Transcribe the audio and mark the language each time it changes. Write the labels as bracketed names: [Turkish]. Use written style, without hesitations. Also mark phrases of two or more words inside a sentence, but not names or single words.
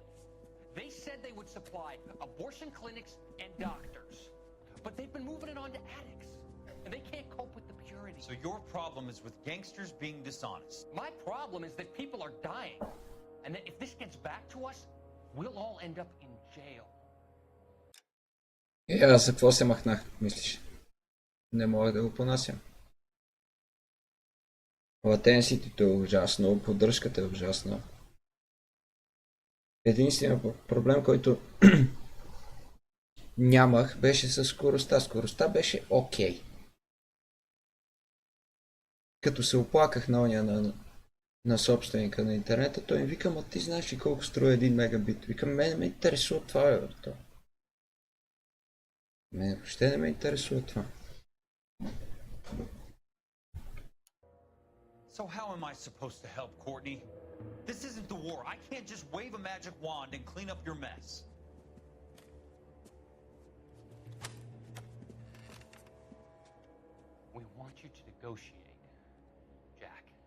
[English] They said they would supply abortion clinics and doctors, but they've been moving it on to addicts, and they can't cope with the purity. So your problem is with gangsters being dishonest. My problem is that people are dying, and that if this gets back to us, we'll all end up in jail. [Bulgarian] Аз за какво се махнах, мислиш? Не мога да го понасям. Латенситито е ужасно, поддръжката е ужасна. Единственият проблем, който нямах, беше със скоростта. Скоростта беше окей. Като се оплаках на оня на собственика на интернета, той ми вика, ма ти знаеш ли колко струва 1 мегабит? Викам, мене ме интересува това, бе, брато. Мене въобще не ме интересува това. [English] So how am I supposed to help, Courtney? This isn't the war. I can't just wave a magic wand and clean up your mess. We want you to negotiate, Jack.